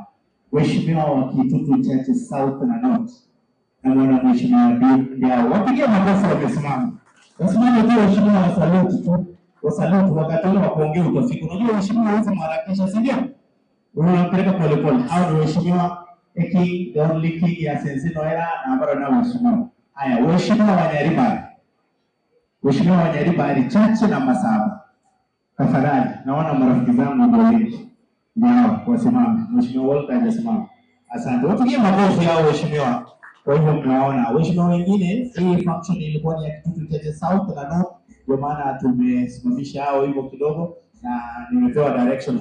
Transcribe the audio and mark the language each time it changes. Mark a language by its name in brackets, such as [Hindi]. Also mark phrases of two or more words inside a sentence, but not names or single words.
[Swahili] Waheshimiwa wa Kitutu, Chache, South na North. Na mwana mheshimiwa ndio wapigie makofi wamesimama. Wasimame tu waheshimiwa wa salute tu. Wa salute wakati wa kuongea utafika. Unajua waheshimiwa wote mharakisha, si ndio? Unapeleka pole pole. Hao ni waheshimiwa eki [English] the only king [Swahili] ya Sensino era na ambao na waheshimiwa. Haya, waheshimiwa wa Nyaribari. Waheshimiwa wa Nyaribari Chache na Masaba. Tafadhali, naona marafiki zangu ndio wengi. Ndio wasimame. Mheshimiwa wote amesimama. Asante. Wapigie makofi hao waheshimiwa. Kwa hivyo mnaona waheshimiwa wengine, hii function ilikuwa ni ya Kitutu, Chache, South na North, kwa maana tumesimamisha hao hivyo kidogo na nimepewa direction.